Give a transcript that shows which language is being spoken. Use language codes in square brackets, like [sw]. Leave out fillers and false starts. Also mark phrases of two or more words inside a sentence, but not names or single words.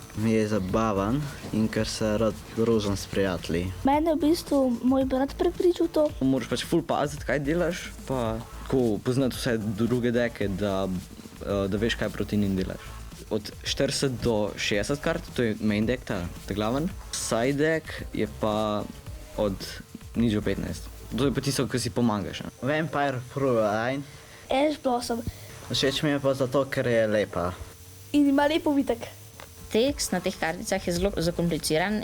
[sl] Mi je zabaven in ker se rad družim s prijatelji. Mene je v bistvu moj brat prepričal to. Moraš pač ful paziti, kaj delaš, pa tako poznati vse druge deke, da veš, kaj proti njim delaš. Od 40 do 60 kart, to je [en] main deck, [sl] ta glaven. [en] Side deck [sl] je pa od nič do 15. To je pa tisto, ki si pomagaš. Ne? Vampire Fruit. Ash Blossom. Všeč mi je pa zato, ker je lepa. In ima lep ovitek. Tekst na teh karticah je zelo zakompliciran,